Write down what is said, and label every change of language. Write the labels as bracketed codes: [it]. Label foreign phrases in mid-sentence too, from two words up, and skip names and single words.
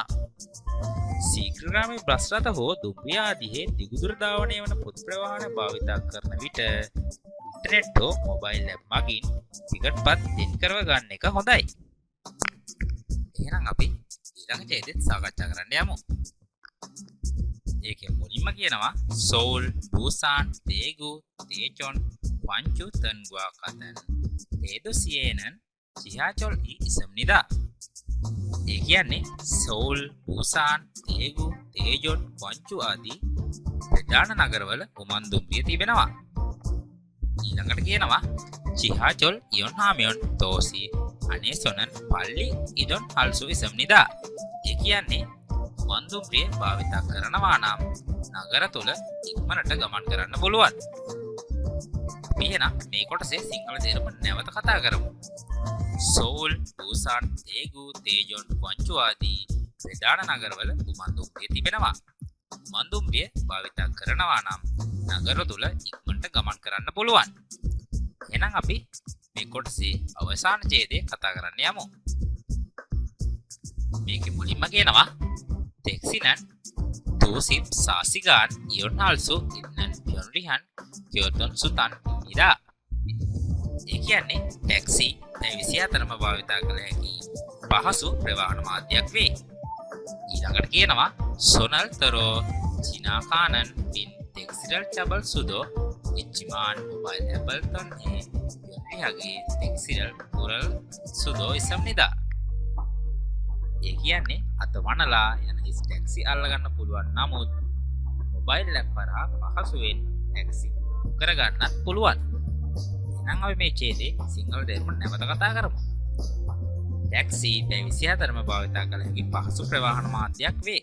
[si] ශීඝ්‍රගාමී බස් රථ හෝ දුම්රිය ආදී දිගුදුර ධාවනය වන පොදු ප්‍රවාහන භාවිතා කරන විට ඉන්ටර්නෙට් හෝ [en] mobile app [si] මගින් ටිකට්පත් දෙන් කරව ගන්න එක හොඳයි. එහෙනම් අපි ඊළඟ ඡේදෙත් සාකච්ඡා කරන්න යමු. ඒකෙන් මුලින්ම කියනවා [ko] Seoul, Busan, Daegu, Daejeon, Gwangju 등과 같은 대도시에는 지하철이 있습니다. [si] ඒ කියන්නේ Seoul, Busan, Daegu, Daejeon, Gwangju ආදී ප්‍රධාන නගරවල උමන් දුම්රිය තිබෙනවා. ඊළඟට කියනවා [ko] 지하철 이용하면 도시 안에서는 빨리 이동할 수 있습니다. [si] ඒ කියන්නේ උමන් දුම්රිය භාවිතා කරනවා නම් නගර තුල ඉක්මනට ගමන් කරන්න පුළුවන්. අපි එහෙනම් මේ කොටසේ සිංහල තේරුම නැවත කතා කරමු. Seoul, Busan, Daegu, Daejeon, Gwangju ආදී ප්‍රධාන නගරවල උමන් දුම්රිය තිබෙනවා. උමන් දුම්රිය භාවිතා කරනවා නම් නගර තුල ඉක්මනට ගමන් කරන්න පුළුවන්. එහෙනම් අපි මේ කොටසේ අවසාන ඡේදය කතා කරන්න යමු. මේකේ මුලින්ම කියනවා [ko] 택시는 24시간 이용할 수 있는 편리한 교통수단입니다. [si] ඒ කියන්නේ ටැක්සි පැය 24ම භාවිතා කළ හැකි පහසු ප්‍රවාහන මාධ්‍යයක් වේ. ඊළඟට කියනවා [ko] 소날터로 지나가는 빈 택시를 잡을 수도 있지만 모바일 앱을 통해 편리하게 택시를 부를 수도 있습니다. [si] ඒ කියන්නේ අත වනලා යන හිස් ටැක්සි අල්ලගන්න පුළුවන්. නමුත් [en] mobile app [si] හරහා පහසුවෙන් ටැක්සි කරගන්නත් පුළුවන්. එහෙනම් අපි මේ ඡේදේ සිංහල තේරුම නැවත කතා කරමු. ටැක්සි පැය 24ම භාවිතා කළ හැකි පහසු ප්‍රවාහන මාධ්‍යයක් වේ.